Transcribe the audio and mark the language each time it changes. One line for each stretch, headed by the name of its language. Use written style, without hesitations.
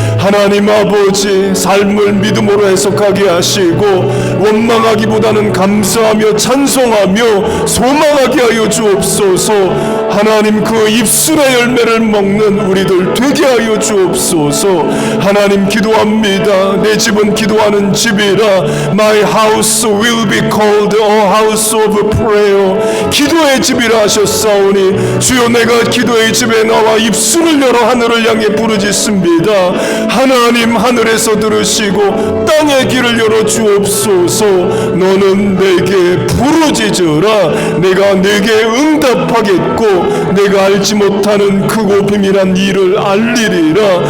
Korean: 하나님 아버지, 삶을 믿음으로 해석하게 하시고 원망하기보다는 감사하며 찬송하며 소망하게 하여 주옵소서. 하나님, 그 입술의 열매를 먹는 우리들 되게 하여 주옵소서. 하나님 기도합니다. 내 집은 기도하는 집이라.
English: My house will be called a house of prayer.
Korean: 기도의 집이라 하셨사오니 주여, 내가 기도의 집에 나와 입술을 열어 하늘을 향해 부르짖습니다. 하나님, 하늘에서 들으시고 땅의 길을 열어 주옵소서. 너는 내게 부르짖으라. 내가 내게 응답하겠고 내가 알지 못하는 크고 비밀한 일을 알리리라.